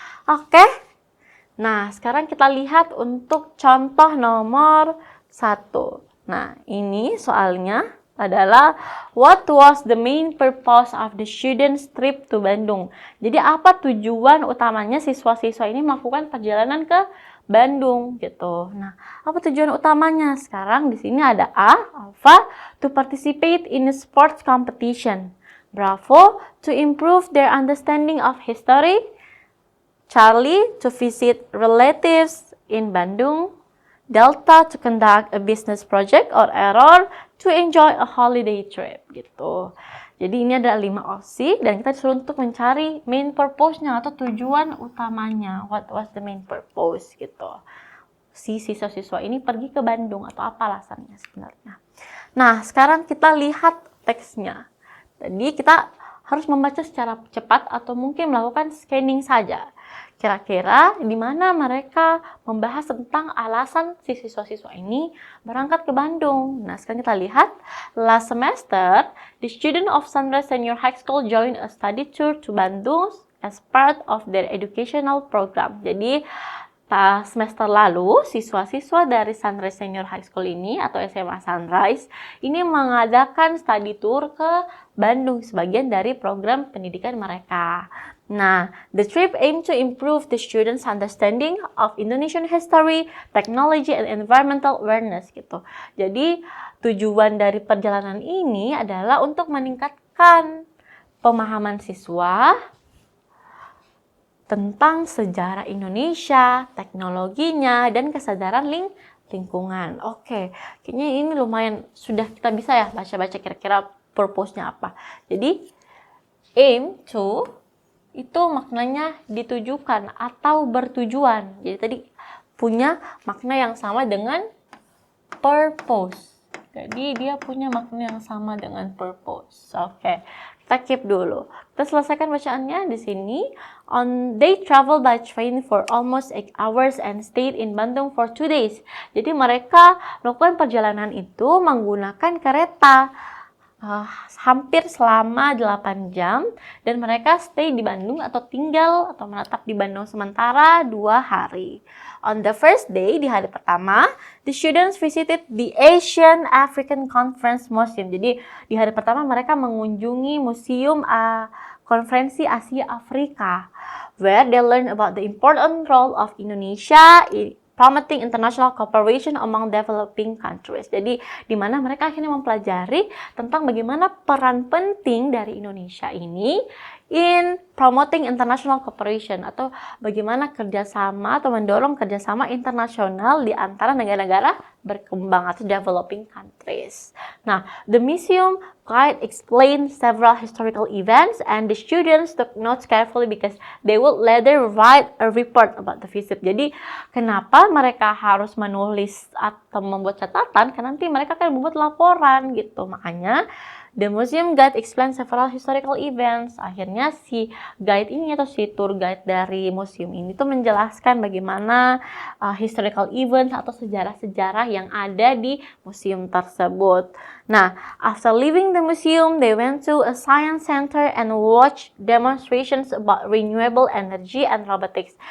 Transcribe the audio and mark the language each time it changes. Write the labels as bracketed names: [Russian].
[Indonesian] Oke. Nah, sekarang kita lihat untuk contoh nomor 1. Nah, ini soalnya adalah [English] what was the main purpose of the students trip to Bandung? [Indonesian] Jadi apa tujuan utamanya siswa-siswa ini melakukan perjalanan ke Bandung gitu. Nah, apa tujuan utamanya? Sekarang di sini ada [English] Alpha, to participate in a sports competition. Bravo, to improve their understanding of history. Charlie, to visit relatives in Bandung. Delta, to conduct a business project. Or Error, to enjoy a holiday trip gitu. [Indonesian] Jadi ini ada 5 opsi dan kita disuruh untuk mencari main purpose-nya atau tujuan utamanya. [English] What was the main purpose gitu. [Indonesian] Si siswa-siswa ini pergi ke Bandung atau apa alasannya sebenarnya. Nah, sekarang kita lihat teksnya. Jadi kita harus membaca secara cepat atau mungkin melakukan scanning saja. Kira-kira di mana mereka membahas tentang alasan si siswa-siswa ini berangkat ke Bandung. Nah, sekarang kita lihat. [English] Last semester, the student of Sunrise Senior High School joined a study tour to Bandung as part of their educational program. [Indonesian] Jadi, semester lalu, siswa-siswa dari Sunrise Senior High School ini atau SMA Sunrise ini mengadakan study tour ke Bandung sebagian dari program pendidikan mereka. [English] Nah, the trip aimed to improve the students' understanding of Indonesian history, technology, and environmental awareness gitu. [Indonesian] Jadi, tujuan dari perjalanan ini adalah untuk meningkatkan pemahaman siswa tentang sejarah Indonesia, teknologinya, dan kesadaran lingkungan. Oke, kayaknya ini lumayan sudah kita bisa ya baca-baca kira-kira purpose-nya apa. Jadi, aim to itu maknanya ditujukan atau bertujuan. Jadi tadi punya makna yang sama dengan purpose. Jadi dia punya makna yang sama dengan purpose. Oke, kita keep dulu. Kita selesaikan bacaannya di sini. [English] They travel by train for almost 8 hours and stayed in Bandung for 2 days. [Indonesian] Jadi mereka melakukan perjalanan itu menggunakan kereta. Hampir selama 8 jam dan mereka stay di Bandung atau tinggal atau menetap di Bandung sementara 2 hari. [English] On the first day, [Indonesian] di hari pertama, [English] the students visited the Asian African Conference Museum. [Indonesian] Jadi di hari pertama mereka mengunjungi museum konferensi Asia Afrika, [English] where they learn about the important role of Indonesia promoting international cooperation among developing countries. [Indonesian] Jadi, di mana mereka akhirnya mempelajari tentang bagaimana peran penting dari Indonesia ini [English] in promoting international cooperation, [Indonesian] atau bagaimana kerjasama atau mendorong kerjasama internasional di antara negara-negara berkembang atau [English] developing countries. Nah, the museum guide explain several historical events and the students took notes carefully because they would later write a report about the visit. [Indonesian] Jadi, kenapa mereka harus menulis atau membuat catatan? Karena nanti mereka akan membuat laporan gitu. Makanya [English] the museum guide explain several historical events. [Indonesian] Akhirnya si guide ini atau si tour guide dari museum ini tuh menjelaskan bagaimana [English] historical events [Indonesian] atau sejarah-sejarah yang ada di museum tersebut. [English] Nah, after leaving the museum, they went to a science center and watched demonstrations about renewable energy and robotics.